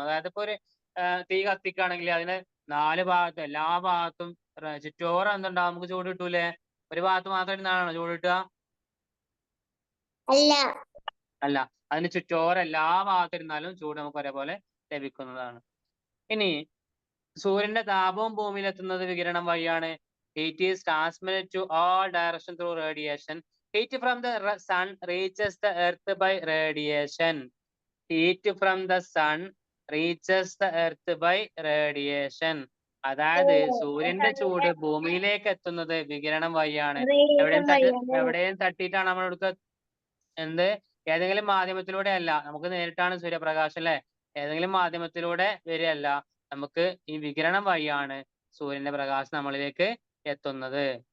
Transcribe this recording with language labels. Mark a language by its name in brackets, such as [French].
[Malayalam] അതായത് ഇപ്പൊ ഒരു തീ കത്തിക്കുകയാണെങ്കിൽ അതിന് 4 ഭാഗത്തും എല്ലാ ഭാഗത്തും ചുറ്റോറം എന്തുണ്ടാവും, നമുക്ക് ചൂട് കിട്ടൂലേ? ഒരു ഭാഗത്ത് മാത്രം ഇരുന്നാണോ ചൂട് കിട്ടുക? അല്ല. അല്ല, അതിന് ചുറ്റോറം എല്ലാ ഭാഗത്തിരുന്നാലും ചൂട് നമുക്ക് ഒരേപോലെ ലഭിക്കുന്നതാണ്. ഇനി സൂര്യന്റെ താപവും ഭൂമിയിലെത്തുന്നത് വികിരണം വഴിയാണ്. [English] Heat is transmitted to all direction through radiation. Heat from the sun reaches the earth by radiation. Heat from the sun reaches the earth by radiation. [Malayalam] അതായത് സൂര്യന്റെ ചൂട് ഭൂമിയിലേക്ക് എത്തുന്നത് വികിരണം വഴിയാണ്. എവിടെയും തട്ടിയിട്ടാണ് നമ്മൾ എടുക്കുക. ഏതെങ്കിലും മാധ്യമത്തിലൂടെ അല്ല, നമുക്ക് നേരിട്ടാണ് സൂര്യപ്രകാശം അല്ലെ, ഏതെങ്കിലും മാധ്യമത്തിലൂടെ വരികയല്ല, നമുക്ക് ഈ വികിരണം വഴിയാണ് സൂര്യന്റെ പ്രകാശം നമ്മളിലേക്ക് എത്തുന്നത്.